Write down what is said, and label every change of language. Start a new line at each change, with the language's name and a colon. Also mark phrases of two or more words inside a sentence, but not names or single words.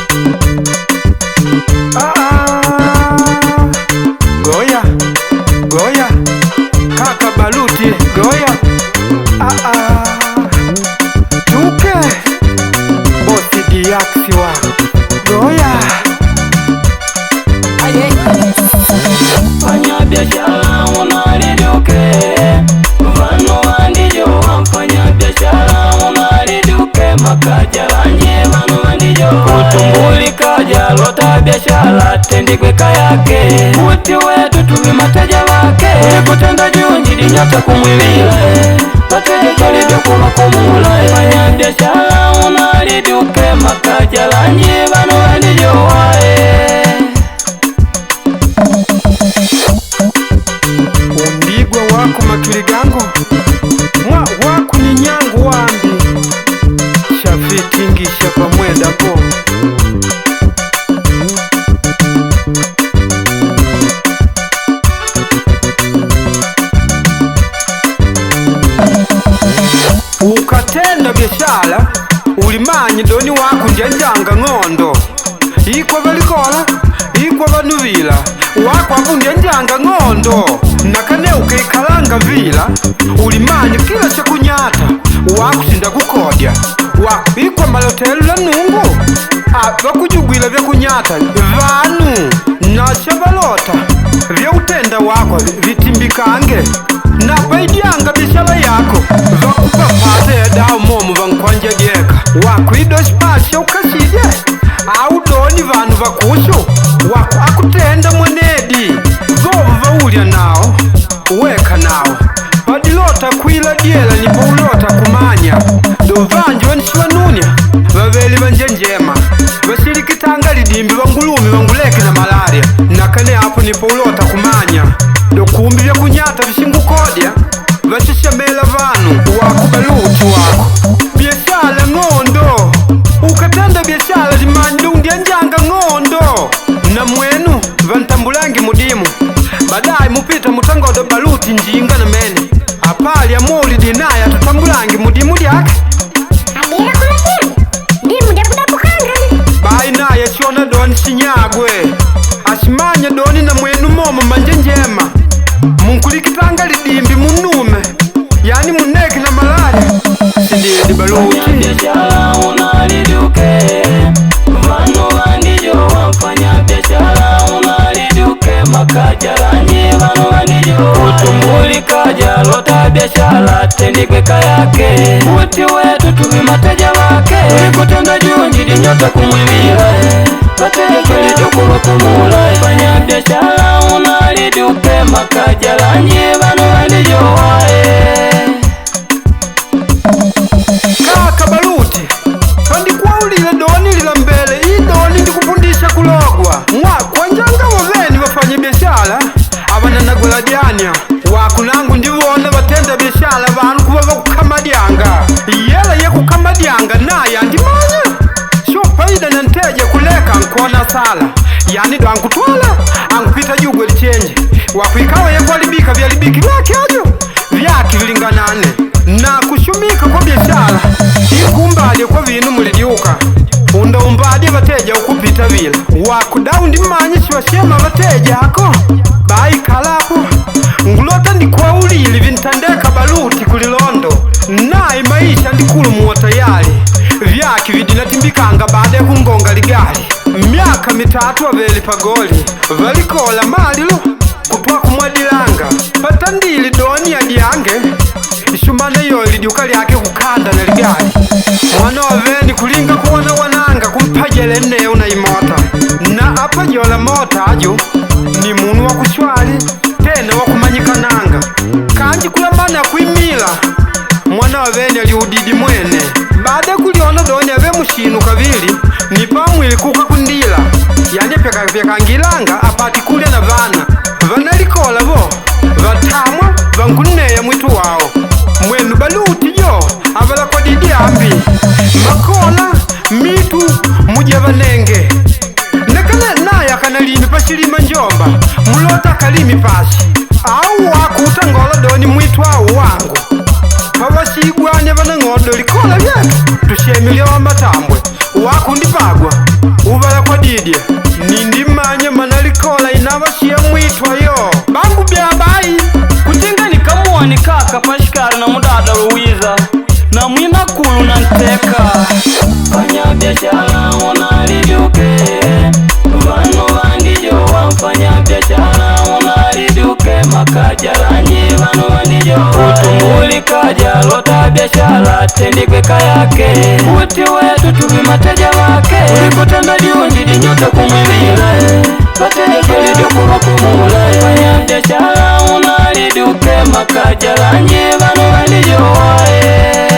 Makonde: Goya, goya, kaka Baluti, goya. Tuke, bosi diaksi wa goya.
Swahili: Fanya biashara
Makonde: unaliduke, vano wandijo wamfanya biashara unaliduke, makajalanye vano wandijo utumbuli kaja lota biashara tendikwe kayake, uti wetu tuwi mateja wake, kutenda junji dinyota kumwilile, pateja kalibya kuma kumula.
Swahili: Fanya biashara
Makonde: unaliduke, makajalanye vano wandijo wae. Umbigwa wako makiligango, mwa wako ni nyangu wambi, shafitingisha pamwenda po. Ukatenda biashara ulimanyi doni wako njanjanga ng'ondo, ikwa balikola ikwa banuvila wako abu njanjanga ng'ondo, nakane ukaikalanga vila ulimanyi kila chakunyata wako sinda kukodya wako ikwa malotelu la nungu bakujugwila vya kunyata vanu na shabalota vya utenda wako vitimbikange na paidianga biashara yako vakupa pate dao momu vankwanja geka wako idospasha ukasije au doni vanu vakushu wako akutenda mwenedi vovu vaulya nao uweka nao padilota kwila diela nipo ulota kumanya dovanji vanishiwa nunya vaveli vanjenjema vasirikitanga lidimbi vangulumi vanguleke na malaria nakane apo nipo ulota kumanya dokumbi vya kunyata vishingukodya vashishamela vanu wako Baluti wako biashara ng'ondo ukatenda biashara limanyi undyanjanga ng'ondo na mwenu vantambulangi mudimu badai mupita mutangodo Baluti njinga na mene apali amuli dinaya tutambulangi mudimu lyake adira kuna ndimu dakudapukanga bai naye chiona doni chinyagwe ashimanya doni na mwenu momo manje njema munkulikitanga lidimbi munume yani muneki na malaria sididi Baluti.
Swahili: Fanya biashara
Makonde: unaliduke, vano wandijo wamfanya biashara unaliduke, makajalanye vano wandijo utumbuli kaja lota biashara tendikwe kayake, uti wetu tuwi mateja wake, kutenda junji dinyota kumwilile, pateja kalibya kuma kumula.
Swahili: Fanya biashara
Makonde: unaliduke, makajalanye vano wandijo wae. Kaka Baluti pandikuwaulile doni lila mbele ii doni ndikupundisha kulogwa mwa kwanjanga waveni
Swahili: wafanye biashara
Makonde: avananagwela dyanya wako nangu ndivona vatenda biashara vanu kuva vakukamadyanga iyela ye kukamadyanga naye andimanya sho paida na nteja kuleka nkona sala yani do ankutwala ankupita jugwe lichenje wakuikawa yekwalibika vyalibiki vyake ajo vyake vilinganane na kushumika kwa biashara ikumbadye kwa vinu mulidiuka undaumbadye vateja ukupita vila wakudaundi mmanyi shiwashema vateja ako baikalapo ngulota ndikuwaulili vintandeka Baluti kulilondo naye maisha ndikulumu tayari vyaki vidinatimbikanga
Swahili: baada ya
Makonde: kungonga ligali myaka mitatu aveli pagoli valikola malilo kutwa kumwadilanga patandili doni ya dyange ishumana yo lidyuka lyake kukanda na ligali mwana waveni kulinga kuona wananga kumpajele neo na imota na apajola mota ajo ni munu wa kushwali tena wa kumanyikananga kanji kulamana kuimila mwana waveni aliudidi mwene baada kuliona doni ave mushinu kavili ni pamwili kuka kundila yani pyakangilanga apati kulya na vana vanalikola vo vatamwa vanguneya mwitu wao mwenu Baluti jo avalakodidi ambi makola mitu muja vanenge nekane naye akanalimi pashilima Njomba mulota kalimi pashi au wakuta ngolo doni mwitu wao wangu vavasigwane vana ng'odo likola vyetu tushemilya wambatambwe wakundipagwa uvala kwa didye nindimanye mana likola inavashiya mwitwayo bangu byabayi kutinga nikamuwani kaka pashikari na mudada Luwiza na mwina kulu na nteka
Swahili: fanya biashara
Makonde: unaliduke vanu vandijo wamfanya biashara unaliduke makajaranyi vanu vandijo utumbuli kaja lota biashara tendikweka yake uti wetu tuvi mateja wake ulikutenda jundi dinyota kumwivile patenekelidio kuva kumule
Swahili: fanya biashara
Makonde: unaliduke makajaranyi vanu vandijo wae